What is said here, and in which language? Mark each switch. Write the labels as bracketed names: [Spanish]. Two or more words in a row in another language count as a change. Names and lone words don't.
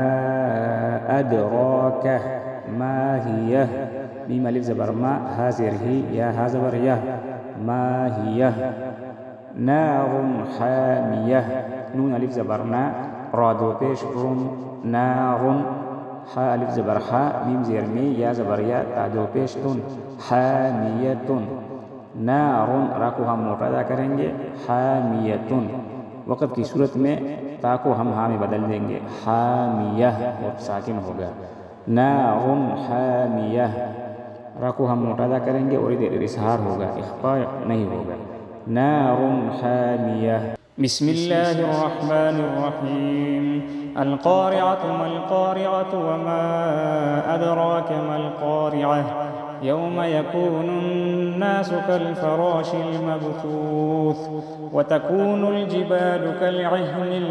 [Arabic] ادراک ما ہی، [Urdu] میم الف زبر ما، ہا زیر ہی، یا ہا زبر یا، [Arabic] ما ہی، [Urdu] نار حامیہ، نون الف زبر نا، را دو پیش رن، نار، ہا الف زبر ہا، میم زیر می، یا زبر یا، تا دو پیش تن، حامیۃ، نار، را کو ہم موٹا ادا کریں گے، حامیۃ، وقف کی صورت میں تا کو ہم ہاں میں بدل دیں گے، حامیہ اور ساکن ہوگا، [Arabic] نار حامیہ، [Urdu] را کو ہم موٹا ادا کریں گے اور ادھر اظہار ہوگا، اخفاء نہیں ہوگا، [Arabic] نار حامیہ۔ بسم اللہ الرحمن الرحیم۔ القارعة ما القارعة وما أدراك ما القارعة يوم يكون الناس كالفراش المبثوث وتكون الجبال كالعهن